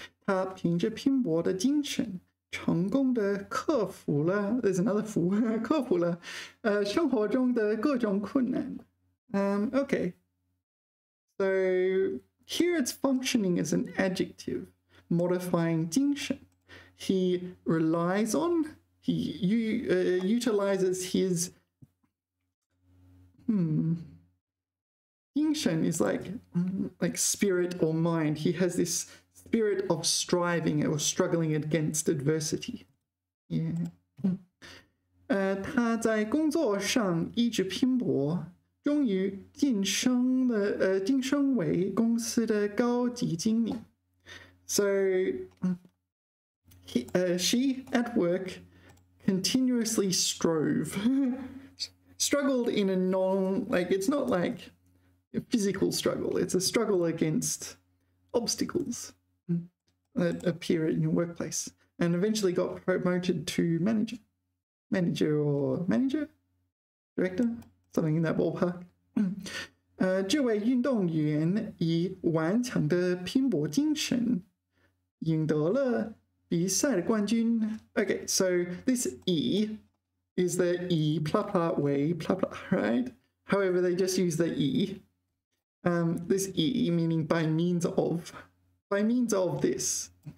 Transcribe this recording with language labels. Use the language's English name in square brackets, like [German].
[Chinese] 他凭着拼搏的精神，成功的克服了 [English] There's another [Chinese] 服克服了生活中的各种困难。 [English] Okay. So here it's functioning as an adjective, modifying 精神. He relies on, he utilizes his 精神 is like spirit or mind. He has this spirit of striving or struggling against adversity. Yeah. [Chinese] 他在工作上一直拼搏，终于晋升为公司的高级经理。 [English] So she at work continuously struggled in a it's not like a physical struggle, it's a struggle against obstacles that appear in your workplace, and eventually got promoted to manager, director, something in that ballpark. [Chinese] 这位运动员以顽强的拼搏精神赢得了比赛的冠军. [English] Okay, so this E is the E, blah, blah, way, blah, blah, right? However, they just use the E. This E meaning by means of this.